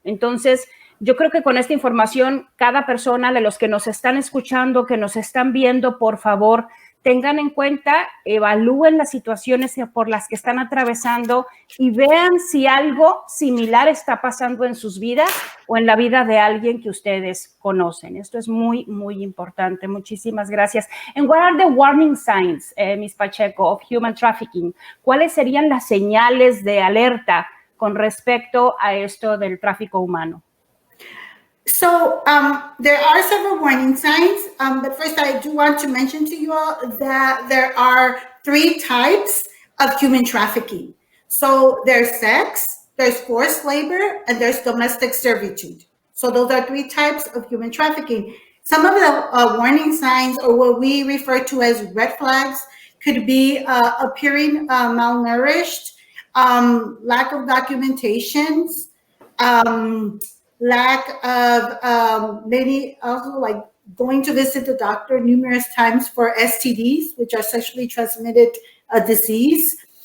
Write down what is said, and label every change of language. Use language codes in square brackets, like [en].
[es] Entonces, yo creo que con esta información, cada persona de los que nos están escuchando, que nos están viendo, por favor, tengan en cuenta, evalúen las situaciones por las que están atravesando y vean si algo similar está pasando en sus vidas o en la vida de alguien que ustedes conocen. Esto es muy, muy importante. Muchísimas gracias. [en] And what are the warning signs, Ms. Pacheco, of human trafficking? [es] ¿Cuáles serían las señales de alerta con respecto a esto del tráfico humano? [en] So there are several warning signs, but first I do want to mention to you all that there are 3 types of human trafficking. So there's sex, there's forced labor, and there's domestic servitude. So those are 3 types of human trafficking. Some of the warning signs, or what we refer to as red flags, could be appearing malnourished, lack of documentations, lack of maybe also like going to visit the doctor numerous times for STDs, which are sexually transmitted disease.